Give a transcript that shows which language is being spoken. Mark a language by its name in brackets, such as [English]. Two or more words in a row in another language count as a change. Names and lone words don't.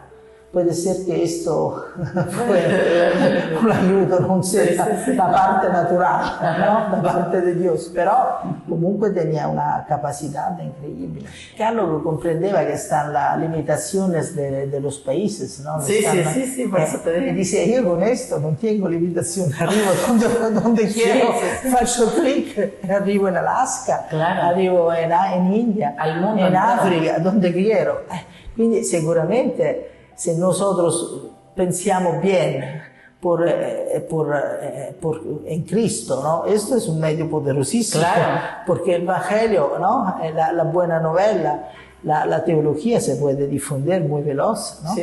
[Spanish] Puede ser que esto fue un ayudo, non sé, la parte natural, ¿no? La parte de Dios, pero comunque tenía una capacidad increíble. Carlo lo comprendeva que están las limitaciones de los países, ¿no? Sí, por eso te digo. Y dice, yo con esto no tengo limitación, arrivo donde quiero, [Italian] faccio clic, arrivo en Alaska, arrivo en India, [Spanish] al mundo en entero. África, donde quiero. [Italian] Quindi sicuramente [Spanish] se nosotros pensamos bien en Cristo, ¿no? Esto es un medio poderosísimo, porque el Evangelio, ¿no? La buena novela, la teología se puede difundir muy veloz, ¿no?